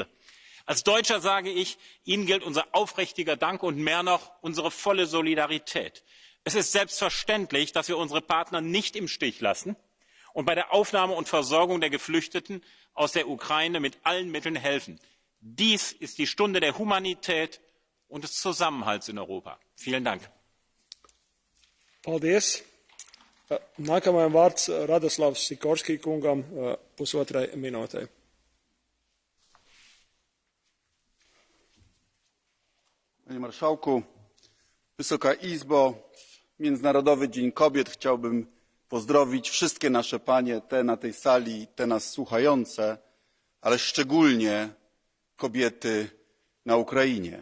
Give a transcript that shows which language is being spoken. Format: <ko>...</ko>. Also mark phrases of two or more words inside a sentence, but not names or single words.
<de>Als Deutscher sage ich, Ihnen gilt unser aufrichtiger Dank und mehr noch unsere volle Solidarität. Es ist selbstverständlich, dass wir unsere Partner nicht im Stich lassen und bei der Aufnahme und Versorgung der Geflüchteten aus der Ukraine mit allen Mitteln helfen. Dies ist die Stunde der Humanität und des Zusammenhalts in Europa. Vielen Dank.</de> <lv>Paldies. Nākamajam vārds Radoslavs Sikorski kungam pusotrai minūtei.</lv> <pl>Panie Marszałku, Wysoka Izbo, w Międzynarodowy Dzień Kobiet chciałbym pozdrowić wszystkie nasze panie, te na tej sali, te nas słuchające, ale szczególnie kobiety na Ukrainie.</pl>